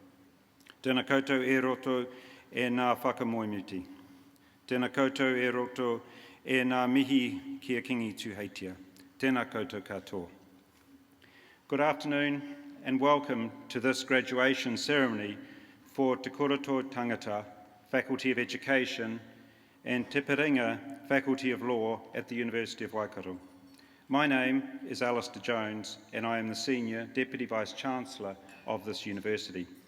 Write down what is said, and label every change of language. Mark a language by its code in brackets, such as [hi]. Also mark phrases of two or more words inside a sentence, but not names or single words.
[mi] Tēnā koutou e roto e nā whakamoemuti. Tēnā koutou e roto e nā mihi kia kingi tūheitia. Tēnā koutou katoa. [en] Good afternoon and welcome to this graduation ceremony for Te Koroto Tangata, Faculty of Education, and Te Piringa, Faculty of Law at the University of Waikato. My name is Alistair Jones and I am the Senior Deputy Vice-Chancellor of this university.